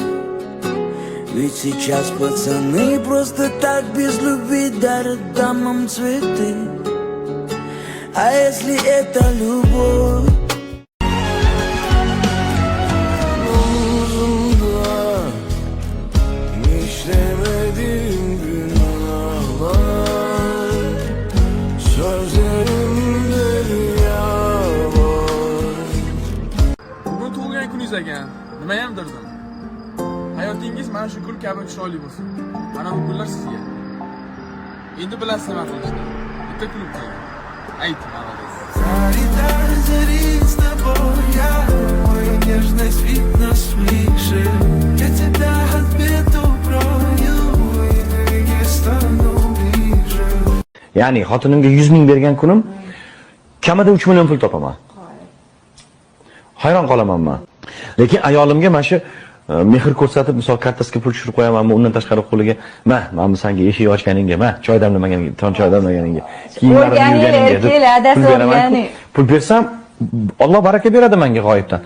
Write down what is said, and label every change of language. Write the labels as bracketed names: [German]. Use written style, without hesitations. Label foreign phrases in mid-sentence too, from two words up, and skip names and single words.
[Russian] Ведь сейчас пацаны просто так без любви дарят дамам цветы. А если это любовь, [Turkish] işlemedim günahlar, sözlerimde rüya var. [Uzbek] Bugun tug'ilgan kuningiz ekan. Nima ham dirdim. Hayotingiz mana shu gul kabi chiroyli bo'lsin. Mana bu gullar sizga. Endi bilasizlar nima qilishni. Bitta kulib qo'ying. Ayt, молодец. [Russian] Зарит с тобой я, мой нежность видно свыше. Я тебя от бед укрою, и ныне стану ближе. [Uzbek] Ya'ni xotinimga 100 ming bergan kunim kamida 3 million pul topaman. Hayron qolaman men. Lekin ayolimga mana shu mehr ko'rsatib, misol kartasiga pul tushirib qo'yamanmi, undan tashqari qo'liga, "Ma senga eshik ochganingga, choy damlamaganingga, choy damlaganingga, kiyimlarimni yuvganingga pul bersam, Alloh baraka beradi menga g'oyibdan."